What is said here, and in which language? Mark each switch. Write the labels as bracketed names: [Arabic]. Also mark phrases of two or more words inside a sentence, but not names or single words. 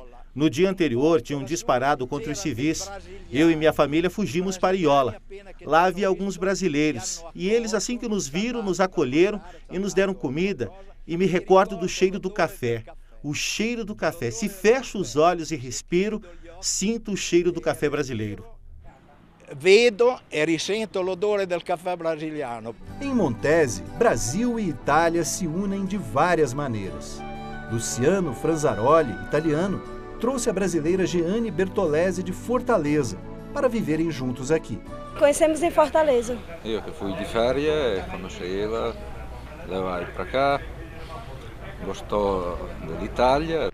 [Portuguese] No dia anterior, tinham disparado contra os civis. Eu e minha família fugimos para Iola. Lá havia alguns brasileiros. E eles, assim que nos viram, nos acolheram e nos deram comida. E me recordo do cheiro do café. O cheiro do café. Se fecho os olhos e respiro, sinto o cheiro do café brasileiro. [Italian] Vedo e risento l'odore del caffè brasiliano. [Portuguese] Em Montese, Brasil e Itália se unem de várias maneiras. Luciano Franzaroli, italiano, trouxe a brasileira Jeane Bertolese de Fortaleza para viverem juntos aqui. Conhecemos em Fortaleza. Eu que fui de férias, conheci ela, levei para cá, gostou da Itália.